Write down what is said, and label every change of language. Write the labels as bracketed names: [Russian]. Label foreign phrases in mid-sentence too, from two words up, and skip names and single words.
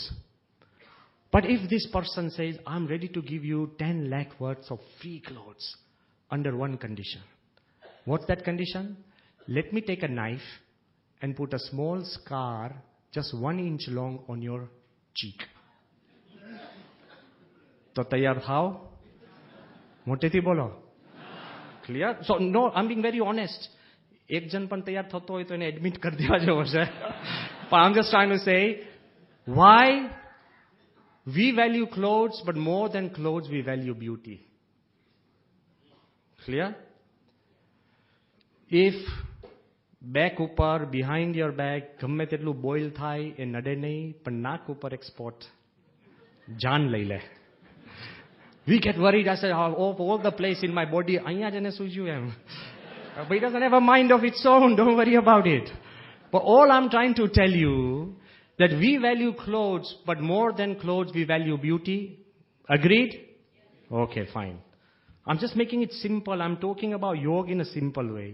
[English] But if this person says, I'm ready to give you 10 lakh worth of free clothes under one condition. What's that condition? Let me take a knife and put a small scar just 1 inch long on your cheek. [Gujarati] તો તૈયાર થાઓ? मोटेથી બોલો. [English] Clear? So no, I'm being very honest. [Gujarati] એક જણ પણ તૈયાર થતો હોય તો એને એડમિટ કરી દેવા જેવો છે. [English] But I'm just trying to say, why we value clothes, but more than clothes, we value beauty. Clear? If back ઉપર, behind your back, [Gujarati] ગમે તેટલું બોઇલ થાય, એ નડે નહીં, પણ નાક ઉપર એક સ્પોટ, જાન લઈ લે. [English] We get worried. I said, all the place in my body, [Gujarati] અહીંયા જને સૂજ્યું એમ. [English] But it doesn't have a mind of its own. Don't worry about it. But all I'm trying to tell you, that we value clothes, but more than clothes, we value beauty. Agreed? Okay, fine. I'm just making it simple. I'm talking about yoga in a simple way.